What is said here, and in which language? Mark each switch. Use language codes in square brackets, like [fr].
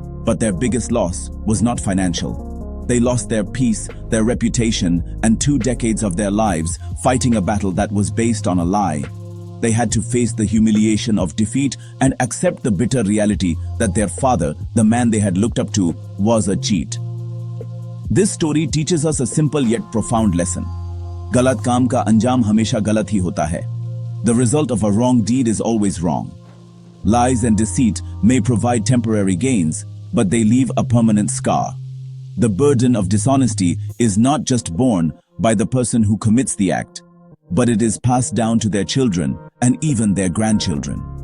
[en] But their biggest loss was not financial. They lost their peace, their reputation, and 2 decades of their lives fighting a battle that was based on a lie. They had to face the humiliation of defeat and accept the bitter reality that their father, the man they had looked up to, was a cheat. This story teaches us a simple yet profound lesson. [hi] गलत काम का अंजाम हमेशा गलत ही होता है. [en] The result of a wrong deed is always wrong. Lies and deceit may provide temporary gains, but they leave a permanent scar. The burden of dishonesty is not just borne by the person who commits the act, but it is passed down to their children and even their grandchildren.